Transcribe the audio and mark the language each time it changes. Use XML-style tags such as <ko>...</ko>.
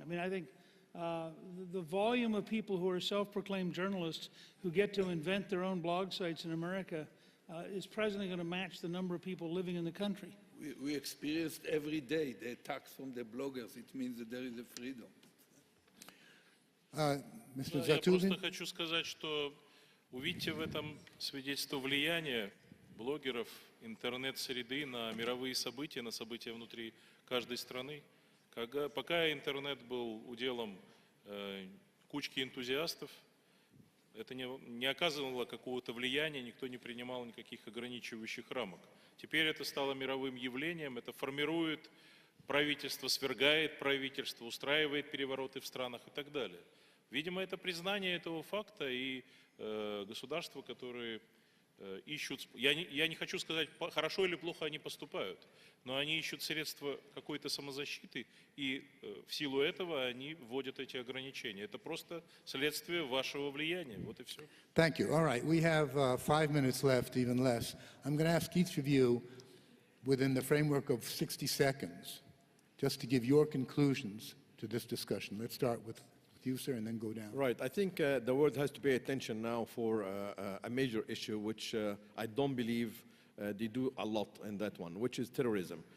<en>I mean, I think the volume of people who are self-proclaimed journalists who get to invent their own blog sites in America is presently going to match the number of people living in the country. We experienced every day the attacks from the bloggers. It means that there is a freedom. Mr.</en> <ru>Я</ru> <en>Zatulin?</en> <ru>просто хочу сказать, что увидите в этом свидетельство влияния блогеров, интернет-среды на мировые события, на события внутри каждой страны. Пока интернет был уделом кучки энтузиастов, это не оказывало какого-то влияния, никто не принимал никаких ограничивающих рамок. Теперь это стало мировым явлением, это формирует правительство, свергает правительство, устраивает перевороты в странах и так далее. Видимо, это признание этого факта, и государства, которые ищут... Я не хочу сказать, хорошо или плохо они поступают, но они ищут средства какой-то самозащиты, и в силу этого они вводят эти ограничения. Это просто следствие вашего влияния. Вот и все.</ru> <en>Thank you. All right, we have 5 minutes left, even less. I'm going to ask each of you, within the framework of 60 seconds, just to give your conclusions to this discussion. Let's start with you, sir, and then go down. Right. I think the world has to pay attention now for a major issue, which I don't believe they do a lot in that one, which is terrorism.</en>